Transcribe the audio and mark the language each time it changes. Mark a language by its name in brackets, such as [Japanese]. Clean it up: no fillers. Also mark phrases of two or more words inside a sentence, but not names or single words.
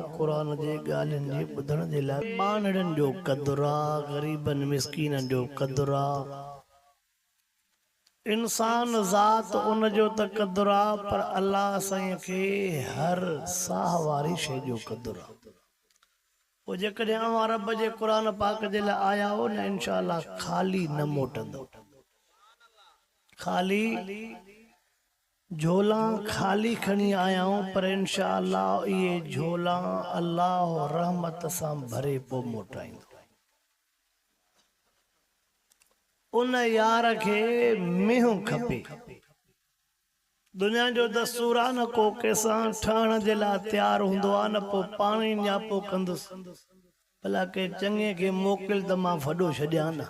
[Sindhi] कुरान जे ॻाल्हियुनि जे ॿुधण जे लाइ ॿानड़नि जो क़दुरु आहे, ग़रीबनि मिस्कीननि जो क़दुरु आहे, इंसान ज़ात उन जो त क़दुरु आहे, पर अल्लाह साईं खे हर साह वारी शइ जो क़दुरु आहे। पोइ जेकॾहिं अवां रब जे कुरान पाक जे लाइ आया हो न, इंशाअल्लाह खाली न मोटंदो। खाली झोला खाली खणी आया हूं, पर इंशाअल्लाह ये झोला अल्लाह रहमत सां भरे पो मोटाईंदो। उन यार खे मींहुं खपे। दुनिया जो दस्तूर आहे न, को कंहिंसां ठहण जे लाइ तयारु हूंदो आहे न, पोइ पाण ई न्यापो कंदुसि भला के चङे खे मोकिल त मां वॾो छॾियां न।